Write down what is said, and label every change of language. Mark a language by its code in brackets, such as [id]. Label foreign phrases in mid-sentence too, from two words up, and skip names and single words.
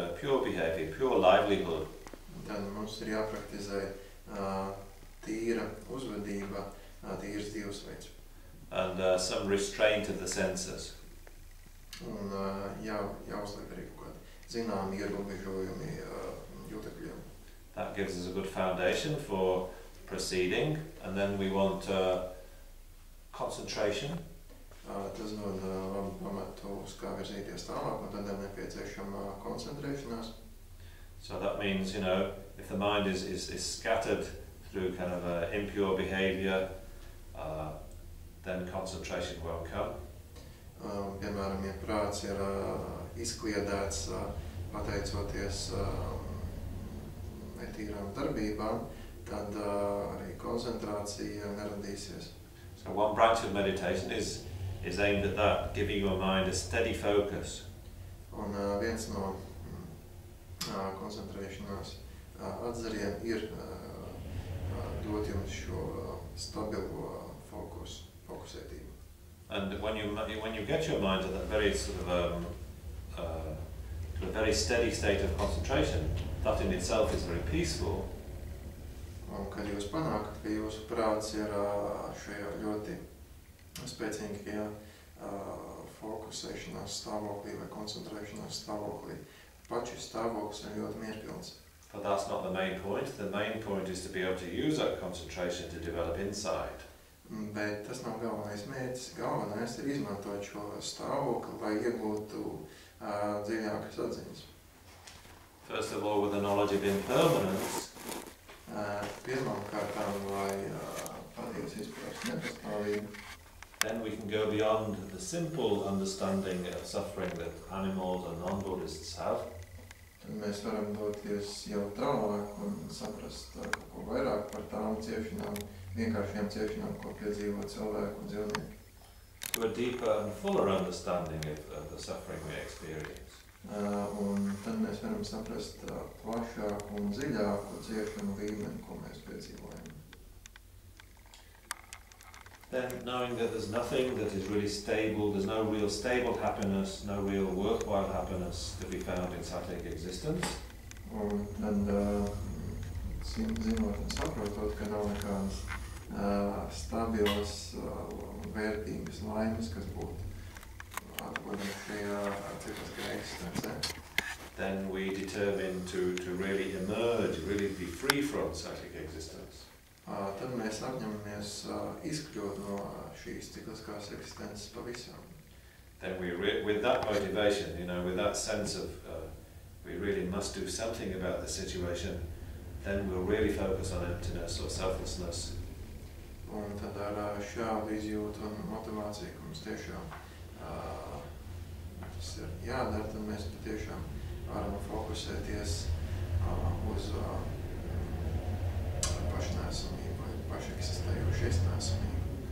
[en] pure behavior, pure livelihood. [lv] Tad mums ir jāpraktizē tīra uzvedība, tīrs dzīvesveids. [en] And some restraint of the senses. [lv] Un jāuzliek arī kaut kādi zināmi ierobežojumi jūtekļiem. [en] That gives us a good foundation for proceeding, and then we want concentration. [lv] Tas dod labu pamatu, uz kā virzīties tālāk, un tad ir nepieciešama koncentrēšanās. [en] So that means, you know, if the mind is scattered through kind of impure behavior, then concentration won't come. [lv] Piemēram, ja prāts ir izkliedēts pateicoties netīrām darbībām, tad arī koncentrācija neradīsies. [en] So one branch of meditation is aimed at that, giving your mind a steady focus. [lv] Un viens no koncentrēšanās atzariem ir dot jums šo stabilu fokusētību. [en] And when you get your mind to that very sort of to a very steady state of concentration, that in itself is very peaceful. [lv] Un kad jūs panākat, ka jūsu prāts ir šajā ļoti spēcīgajā fokusēšanās stāvoklī vai koncentrēšanās stāvoklī, pats šis stāvoklis ir ļoti mierpilns. [en] But that's not the main point. The main point is to be able to use that concentration to develop insight. [lv] Bet tas nav galvenais mērķis. Galvenais ir izmantot šo stāvokli, lai iegūtu dziļākas atziņas. [en] First of all, with the knowledge of impermanence. [lv] Pirmām kārtām, lai patiesi izprast nepastāvību. [en] Then we can go beyond the simple understanding of suffering that animals and non-Buddhists have. [lv] Tad mēs varam doties jau tālāk un saprast kaut ko vairāk par tām ciešanām, vienkāršajām ciešanām, ko piedzīvo cilvēku un dzīvnieki. [en] To a deeper and fuller understanding of the suffering we experience. [lv] Un tad mēs varam saprast plašāku un dziļāku ciešanu līmeni, ko mēs piedzīvojam. [en] Then knowing that there's nothing that is really stable, there's no real stable happiness, no real worthwhile happiness to be found in sattvic existence. [lv] Un tad zinot un saprotot, ka nav nekādas stabilas vērtīgas laimes, kas būtu atrodami šajā cikliskajā eksistencē. [en] Then we determine to really emerge, really be free from sattvic existence. [lv] Tad mēs apņemamies izkļūt no šīs cikliskās eksistences pavisam. [en] Then with that motivation, you know, with that sense of we really must do something about the situation, then we'll really focus on emptiness or selflessness. [lv] Un tad ar šādu izjūtu un motivāciju, ka mums tiešām tas ir jādara, tad mēs patiešām varam fokusēties uz pašnesamību vai pašeksistējošu iznesamību.